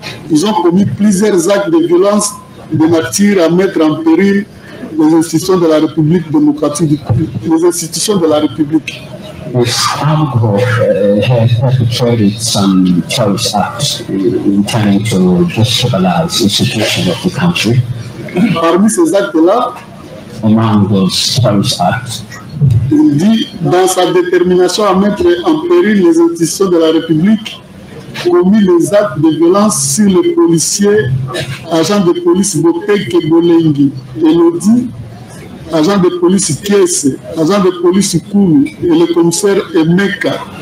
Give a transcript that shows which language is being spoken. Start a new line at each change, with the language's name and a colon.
French: ils ont commis plusieurs actes de violence de nature à mettre en péril les institutions de la République démocratique, les institutions de la République.
English: This armed group has perpetrated some terrorist acts intending to destabilize institutions of the country.
French: Parmi ces actes-là,
English: Among those terrorist acts,
French: il dit, dans sa détermination à mettre en péril les institutions de la République, commis les actes de violence sur les policiers, agents de police Boteke Bolengi, Elodie, agent de police Kiese, agent de police Koulou et le commissaire Emeka,